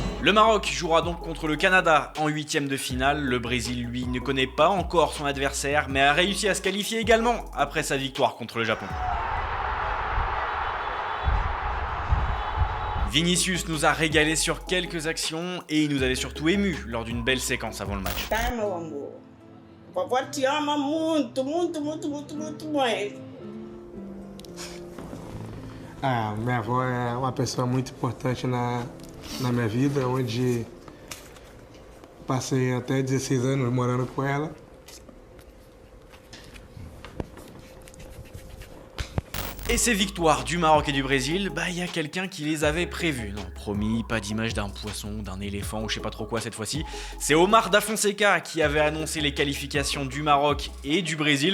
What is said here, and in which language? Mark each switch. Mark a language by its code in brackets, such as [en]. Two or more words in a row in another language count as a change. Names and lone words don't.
[fr] Le Maroc jouera donc contre le Canada en 8e de finale. Le Brésil, lui, ne connaît pas encore son adversaire, mais a réussi à se qualifier également après sa victoire contre le Japon. Vinicius nous a régalé sur quelques actions et il nous avait surtout ému lors d'une belle séquence avant le match. [pt] Minha avó é uma pessoa muito importante na minha vida, onde passei até 16 anos morando com ela. [fr] Et ces victoires du Maroc et du Brésil, il y a quelqu'un qui les avait prévues. Non, promis, pas d'image d'un poisson, d'un éléphant ou je sais pas trop quoi cette fois-ci. C'est Omar Da Fonseca qui avait annoncé les qualifications du Maroc et du Brésil.